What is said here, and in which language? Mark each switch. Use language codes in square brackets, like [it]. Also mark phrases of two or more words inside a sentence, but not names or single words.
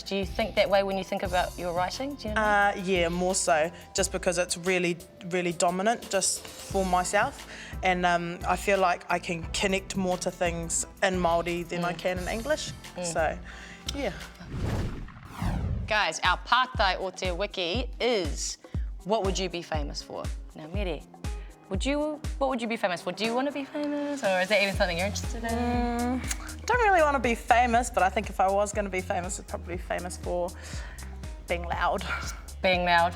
[en] Do you think that way when you think about your writing? Do you know? Yeah, more so, just because it's really, really dominant just for myself. And I feel like I can connect more to things in Māori than I can in English. So, yeah. Guys, our [mi] pātai o te wiki [en] is, what would you be famous for? Now, Mere, what would you be famous for? Do you want to be famous, or is that even something you're interested in? Don't really want to be famous, but I think if I was going to be famous, I'd probably be famous for being loud. Being loud.